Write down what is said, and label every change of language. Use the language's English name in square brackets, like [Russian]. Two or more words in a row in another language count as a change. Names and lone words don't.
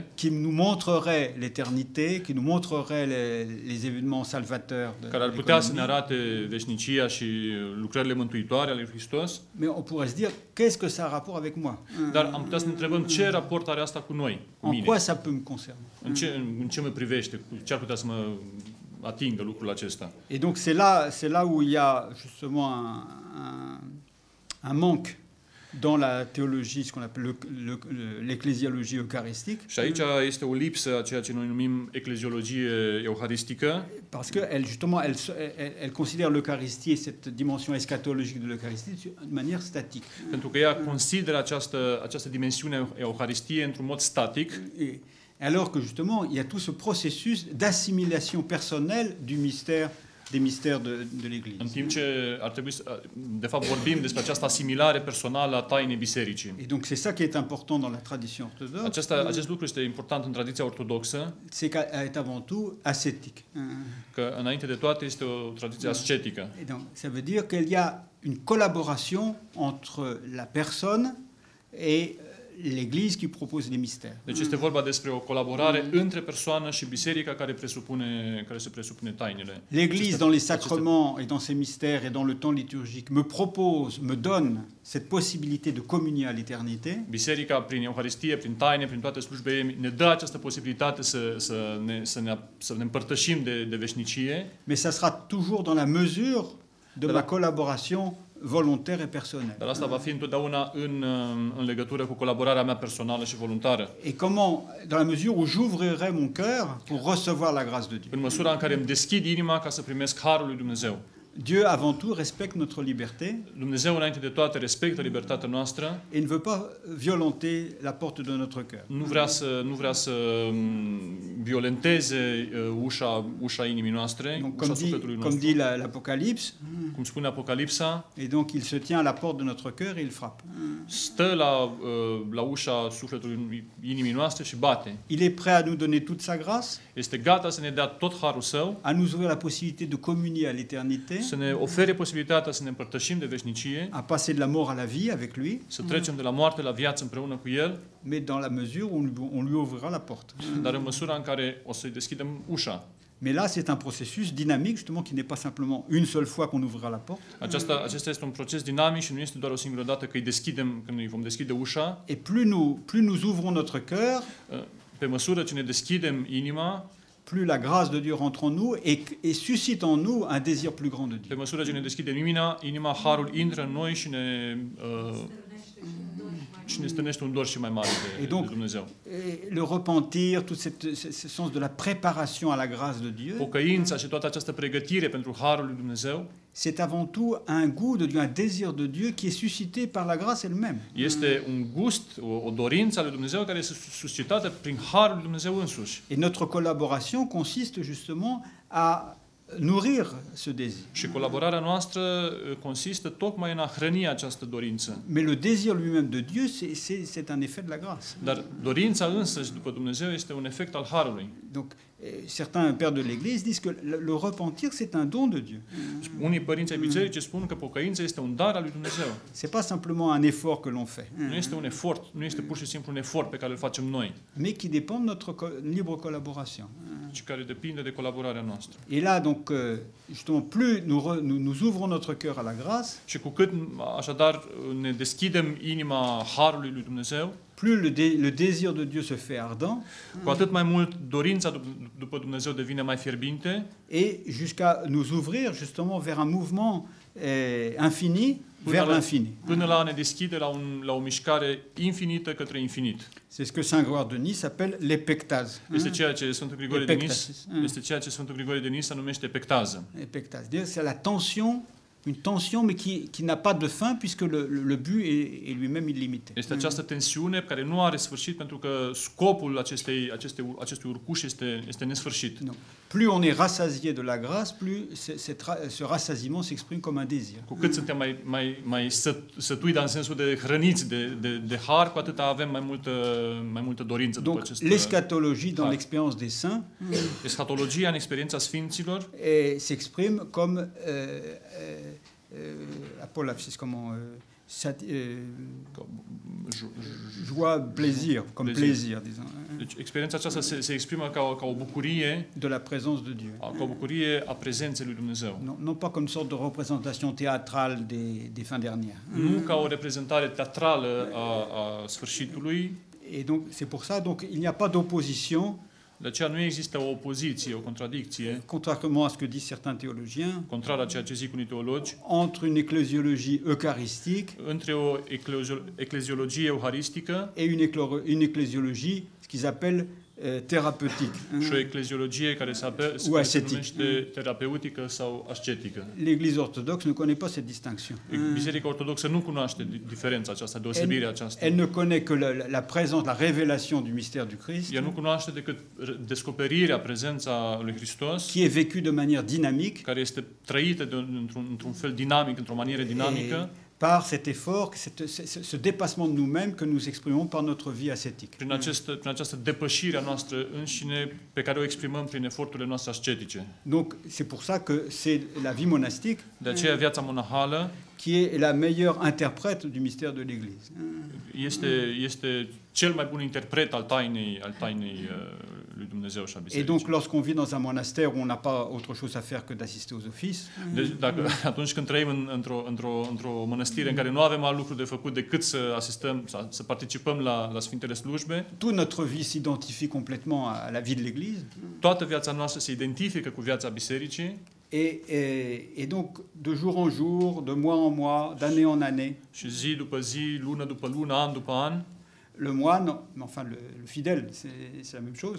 [French] qui nous montrerait l'éternité, qui nous montrerait les événements salvateurs de [Romanian] care ar putea să ne [French] l'économie. [Romanian] arate veșnicia și lucrările mântuitoare ale lui Hristos, [French] Mais on pourrait se dire, qu'est-ce que ça a rapport avec moi? [Romanian] dar am putea să ne întrebăm ce raport are asta cu noi, cu [French] En [Romanian] mine, [French] quoi ça peut me concerner? [Romanian] în ce mă privește, ce ar putea să mă atingă lucrul acesta. [French] Et donc c'est là où il y a justement un manque dans la théologie, ce qu'on appelle l'ecclésiologie eucharistique, [Romanian] Și aici este o lipsă a ceea ce noi numim ecleziologie euharistică, [French] parce que elle considère l'Eucharistie, cette dimension eschatologique de l'Eucharistie, de manière statique. [Romanian] pentru că ea consideră această dimensiune a Euharistiei într-un mod static, [French] Et alors que justement, il y a tout ce processus d'assimilation personnelle des mystères de l'Église. [Romanian] în timp ce ar trebui să, de fapt, vorbim despre această asimilare personală a tainei bisericii. [French] Et donc c'est ça qui est important dans la tradition orthodoxe, [Romanian] Acest lucru este important în tradiția ortodoxă, [French] c'est qu'elle est avant tout ascétique. [Romanian] că înainte de toate este o tradiție ascetică. [French] Et donc ça veut dire qu'il y a une collaboration entre la personne et l'Église qui propose les mystères. [Romanian] Deci este vorba despre o colaborare între persoană și biserica care se presupune tainele. [French] L'Église, dans les sacrements et dans ses mystères et dans le temps liturgique, me donne cette possibilité de communier à l'éternité. [Romanian] Biserica, prin Euharistie, prin taine, prin toate slujbele ei, ne dă această posibilitate să ne împărtășim de veșnicie, [French] Mais ça sera toujours dans la mesure de ma collaboration volontaire et personnelle. [Romanian] dar asta va fi întotdeauna în legătură cu colaborarea mea personală și voluntară. [French] Et comment, dans la mesure où j'ouvrirai mon cœur pour recevoir la grâce de Dieu. [Romanian] În măsura în care îmi deschid inima ca să primesc harul lui Dumnezeu. [French] Dieu, avant tout, respecte notre liberté [Romanian] Dumnezeu, înainte de toate, respectă libertatea noastră, [French] et ne veut pas violenter la porte de notre cœur. [Romanian] nu vrea să violenteze ușa inimii noastre, [French] Donc, [Romanian] ușa sufletului [French] comme [Romanian] nostru. [French] dit l'Apocalypse, [Romanian] Cum spune Apocalipsa, [French] et donc il se tient à la porte de notre cœur et il frappe. [Romanian] stă la ușa sufletului inimii noastre și bate. [French] Il est prêt à nous donner toute sa grâce, [Romanian] Este gata să ne dea tot harul său, [French] à nous ouvrir la possibilité de communier à l'éternité, [Romanian] să ne ofere posibilitatea să ne împărtășim de veșnicie, [French] à passer de la mort à la vie avec lui, [Romanian] să trecem de la moarte la viață împreună cu El, [French] mais dans la mesure où on lui ouvrira la porte. [Romanian] dar în măsura în care o să-i deschidem ușa. [French] Mais là, c'est un processus dynamique, justement, qui n'est pas simplement une seule fois qu'on ouvrira la porte. [Romanian] Acesta este un proces dinamic și nu este doar o singură dată când îi vom deschide ușa. [French] Et plus nous ouvrons notre cœur, [Romanian] Pe măsură ce ne deschidem inima, [French] plus la grâce de Dieu rentre en nous et suscite en nous un désir plus grand de [Romanian] pe [French] Dieu. [Romanian] măsură ce ne deschidem inima, harul intră în noi și ne stârnește un dor și mai mare de Dumnezeu. [French] Et le repentir, tout ce sens de la préparation à la grâce de Dieu, [Romanian] Pocăința și toată această pregătire pentru harul lui Dumnezeu [French] c'est avant tout un goût de Dieu, un désir de Dieu qui est suscité par la grâce elle-même. [Romanian] este un gust, o dorință a lui Dumnezeu care este suscitată prin harul lui Dumnezeu însuși. [French] Et notre collaboration consiste justement à nourrir ce désir. [Romanian] Și colaborarea noastră consistă tocmai în a hrăni această dorință. [French] Mais le désir lui-même de Dieu, c'est un effet de la grâce. [Romanian] Dar dorința însăși după Dumnezeu este un efect al harului. [French] Donc, certains pères de l'Église disent que le repentir, c'est un don de Dieu. [Romanian] Unii părinți ai bisericii spun că pocăința este un dar al lui Dumnezeu. [French] C'est pas simplement un effort que l'on fait, [Romanian] Nu este un efort, nu este pur și simplu un efort pe care îl facem noi, [French] mais qui dépend de notre libre collaboration. [Romanian] ci care depinde de colaborarea noastră. [French] Et là, donc, justement, plus nous ouvrons notre cœur à la grâce, [Romanian] Și cu cât așadar ne deschidem inima harului lui Dumnezeu, [French] plus le désir de Dieu se fait ardent, [Romanian] cu atât mai mult dorința după Dumnezeu devine mai fierbinte [French] et jusqu'à nous ouvrir justement vers un mouvement infini, vers l'infini. [Romanian] Până la a ne deschide la o mișcare infinită către infinit. [French] C'est ce que Saint Grégoire de Nice appelle l'épectase. [Romanian] Este ceea ce Sfântul Grigore de Nice, este ceea ce Sfântul Grigore de Nice numește epectază. [French] Épectase, c'est la tension, une tension mais qui n'a pas de fin puisque le but est lui-même illimité. [Romanian] Este această tensiune care nu are sfârșit pentru că scopul acestui urcuș este nesfârșit. [French] Non. Plus on est rassasié de la grâce, plus ce rassasiement s'exprime comme un désir. [Romanian] Cu cât suntem mai sătui, dar în sensul de hrăniți de har, cu atât avem mai multă dorință după acest har. [French] Donc l'eschatologie dans l'expérience des saints, [Romanian] eschatologia în experiența sfinților [French] s'exprime comme apolapsis, comment joie, plaisir, comme plaisir, disons. [Romanian] Deci experiența aceasta se exprimă ca o bucurie [French] de la présence de Dieu. [Romanian] Ca o bucurie a prezenței lui Dumnezeu. [French] Non pas comme une sorte de représentation théâtrale des fins dernières. [Romanian] Nu ca o reprezentare teatrală a sfârșitului. [French] Et donc c'est pour ça donc il n'y a pas d'opposition. [Romanian] De aceea nu există o opoziție, o contradicție, [French] contrairement à ce que disent certains théologiens, [Romanian] contrar a ceea ce zic unii teologi, [French] entre une ecclésiologie eucharistique [Romanian] între o ecleziologie euharistică [French] et une ecclésiologie ce qu'ils appellent thérapeutique. [Romanian] Și o ecleziologie care se numește terapeutică sau ascetică. [French] L'Église orthodoxe ne connaît pas cette distinction. [Romanian] Biserica ortodoxă nu cunoaște diferența aceasta, deosebirea aceasta. [French] Elle ne connaît que la présence, la révélation du mystère du Christ. [Romanian] Ea nu cunoaște decât descoperirea, prezența lui Hristos, [French] qui est vécue de manière dynamique, [Romanian] care este trăită într-un fel dinamic, într-o manieră dinamică. [French] Par cet effort, ce dépassement de nous-mêmes que nous exprimons par notre vie ascétique. [Romanian] Prin această depășire a noastră înșine pe care o exprimăm prin eforturile noastre ascetice. [French] Donc c'est pour ça que c'est la vie monastique. [Romanian] De aceea viața monahală [French] qui est la meilleure interprète du mystère de l'Église. [Romanian] Este cel mai bun interpret al tainei lui Dumnezeu și a bisericii. [French] Et donc lorsqu'on vit dans un monastère où on n'a pas autre chose à faire que d'assister aux offices. [Romanian] Deci atunci când trăim într-o mănăstire în care nu avem alt lucru de făcut decât să asistăm, să participăm la sfintele slujbe, [French] toute notre vie s'identifie complètement à la vie de l'Église. [Romanian] Toată viața noastră se identifică cu viața bisericii. [French] Et donc, de jour en jour, de mois en mois, d'année en année. [Romanian] Și zi după zi, lună după lună, an după an. [French] Le moine, enfin le fidèle, c'est la même chose.